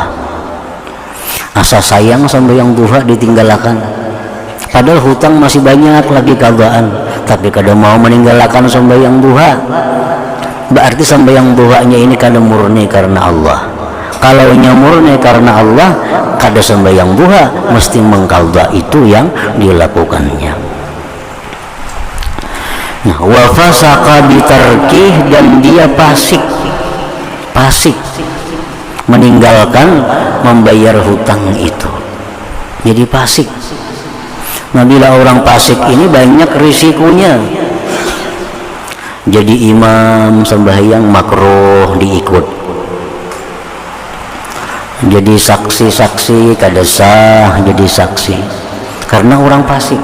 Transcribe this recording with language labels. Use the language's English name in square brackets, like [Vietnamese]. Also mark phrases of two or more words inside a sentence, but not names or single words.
[Banjar] Asa sayang sembahyang duha ditinggalkan, padahal hutang masih banyak lagi qadaan, tapi kada mau meninggalkan sembahyang duha, berarti sembahyang duhanya ini kada murni karena Allah. Kalau murni karena Allah, kada sembahyang duha mesti mengqadha itu yang dilakukannya. Nah, [Arabic] وفسق بتركه, [Banjar] dan dia fasik meninggalkan membayar hutang itu, jadi fasik. Nah, bila orang fasik ini banyak risikonya. Jadi imam sembahyang makruh diikut, jadi saksi kada sah jadi saksi karena orang fasik.